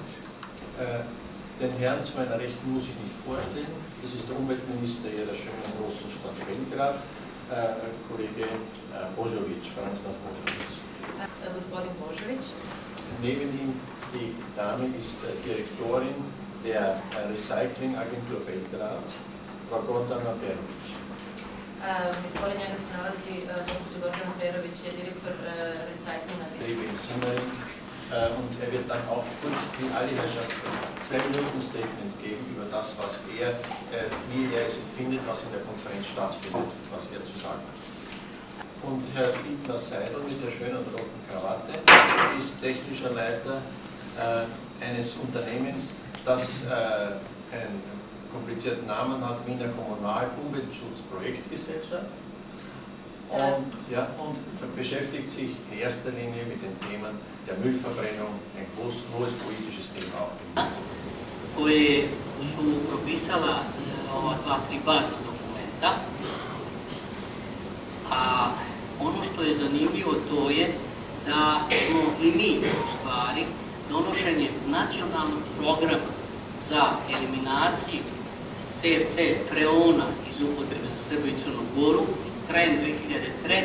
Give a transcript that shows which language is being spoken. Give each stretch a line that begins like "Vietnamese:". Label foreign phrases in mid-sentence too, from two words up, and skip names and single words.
German: Den Herrn zu meiner Rechten muss ich nicht vorstellen, das ist der Umweltminister Ihrer schönen großen Stadt Belgrad, Kollege Božović, Branislav Božović.
Serbian: Gospodin Božović.
German: Neben ihm die Dame ist Direktorin der Recyclingagentur Belgrad, Frau Gordana Perović.
Serbian: Pored njega se nalazi gospođa Gordana Perović, je direktor Recyclinga.
German: Simmering. Und er wird dann auch kurz, wie alle Herrschaften, 2 Minuten Statement geben über das, was wie er es empfindet, was in der Konferenz stattfindet, was er zu sagen hat. Und Herr Dietmar Seidel mit der schönen roten Krawatte ist technischer Leiter eines Unternehmens, das einen komplizierten Namen hat, Wiener Kommunal-Umweltschutz-Projektgesellschaft. Und beschäftigt sich in erster Linie mit den Themen der Müllverbrennung, ein hohes politisches Thema auch im Mund.
Serbian: Koje su propisala ova 2-3 bazna dokumenta, a ono što je zanimljivo to je da smo i mi u stvari donošenjem nacionalnog programa za eliminaciju CFC freona iz upotrebe za Srbiju i Crnu Goru krajem 2003.